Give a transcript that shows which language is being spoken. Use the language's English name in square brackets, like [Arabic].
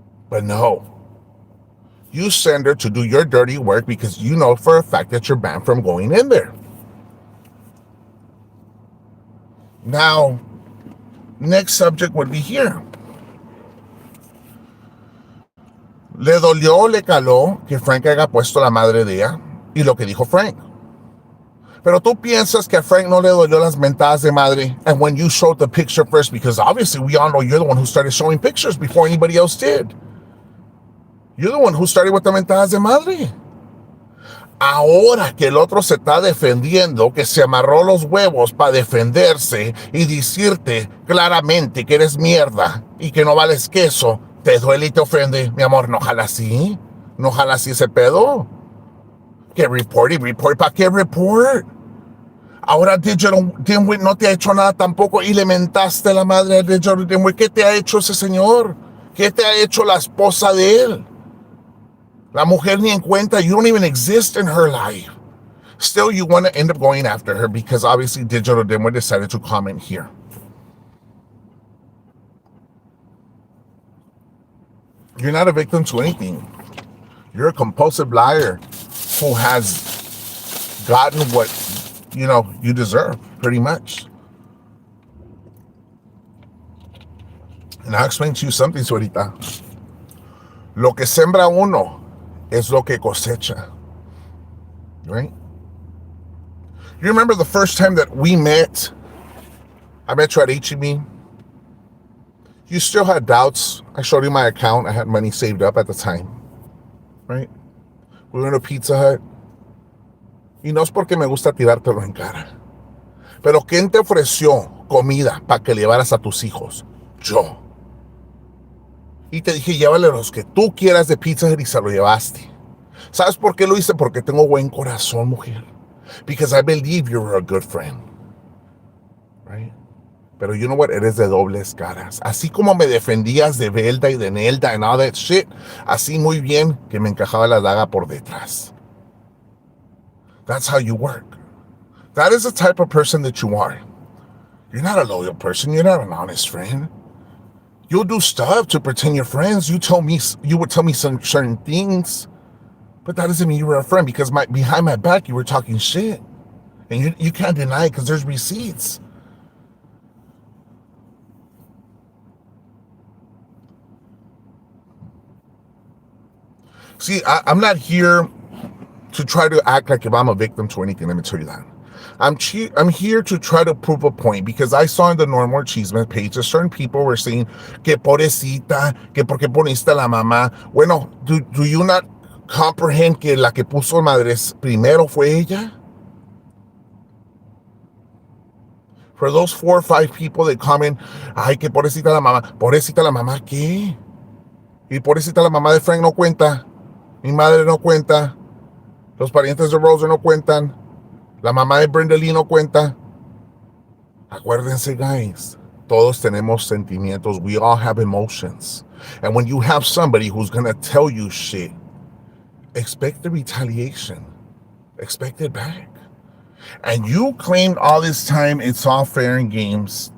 [English] But no. You send her to do your dirty work because you know for a fact that you're banned from going in there. Now, next subject would be here. [Spanish] Le dolió, le caló que Frank haya puesto la madre de ella y lo que dijo Frank. Pero tú piensas que a Frank no le dolió las mentadas de madre, [English] and when you showed the picture first, because obviously we all know you're the one who started showing pictures before anybody else did. You're the one who started with the [Spanish] mentadas de madre. Ahora que el otro se está defendiendo, que se amarró los huevos para defenderse y decirte claramente que eres mierda y que no vales queso, te duele y te ofende. Mi amor, no jala así. No jala así ese pedo. Que report, ¿para qué report? Ahora Digital Dimwit no te ha hecho nada tampoco y le mentaste la madre de Digital Dimwit. ¿Qué te ha hecho ese señor? ¿Qué te ha hecho la esposa de él? La mujer ni en cuenta. [English] You don't even exist in her life. Still, you want to end up going after her because obviously Digital Dimwit decided to comment here. You're not a victim to anything. You're a compulsive liar who has gotten what, you deserve, pretty much. And I'll explain to you something, [Spanish] Suerita. Lo que sembra uno es lo que cosecha, [English] right? You remember the first time that we met? I met you at HEB. You still had doubts. I showed you my account. I had money saved up at the time, right? We went to Pizza Hut. [Spanish] Y no es porque me gusta tirártelo en cara. Pero ¿quién te ofreció comida para que llevaras a tus hijos? Yo. Y te dije, llévale los que tú quieras de Pizza Hut y se lo llevaste. ¿Sabes por qué lo hice? Porque tengo buen corazón, mujer. [English] Because I believe you're a good friend. Right? [Spanish] Pero [English] you know what? [Spanish] Eres de dobles caras. Así como me defendías de Belda y de Nelda [English] and all that shit, [Spanish] así muy bien que me encajaba la daga por detrás. [English] That's how you work. That is the type of person that you are. You're not a loyal person. You're not an honest friend. You'll do stuff to pretend you're friends. You would tell me some certain things, but that doesn't mean you were a friend because behind my back you were talking shit, and you can't deny it because there's receipts. See, I'm not here to try to act like if I'm a victim to anything. Let me tell you that. I'm here to try to prove a point because I saw in the Normal Chismes page that certain people were saying [Spanish] que pobrecita, que porque poniste a la mamá. Bueno, [English] do you not comprehend [Spanish] que la que puso madres primero fue ella? [English] For those 4 or 5 people that comment, [Spanish] ay, que pobrecita la mamá, ¿qué? Y pobrecita la mamá de Frank no cuenta, mi madre no cuenta, los parientes de Rosa no cuentan, la mamá de Brenda Lee no cuenta. Acuérdense, guys, todos tenemos sentimientos. [English] We all have emotions. And when you have somebody who's gonna tell you shit, expect the retaliation. Expect it back. And you claimed all this time it's all fair and games.